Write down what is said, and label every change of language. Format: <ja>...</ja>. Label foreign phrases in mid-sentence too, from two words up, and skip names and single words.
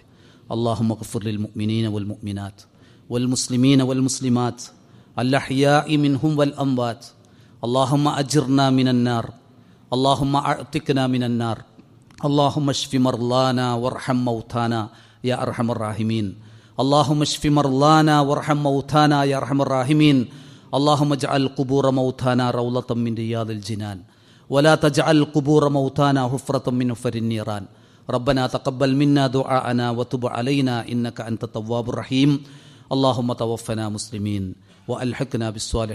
<ar>اللهم اغفر للمؤمنين والمؤمنات والمسلمين والمسلمات الأحياء منهم والأموات. اللهم أجرنا من النار اللهم أعتقنا من النار اللهم اشف مرضانا وارحم موتانا يا أرحم الراحمين. اللهم اشف مرضانا وارحم موتانا يا أرحم الراحمين. اللهم اجعل قبور موتانا روضة من رياض الجنان ولا تجعل قبور موتانا حفرة من حفر النيران. ربنا تقبل منا دعاءنا وتب علينا إنك أنت التواب الرحيم. اللهم توفنا مسلمين وألحقنا بالصالحين.</ar>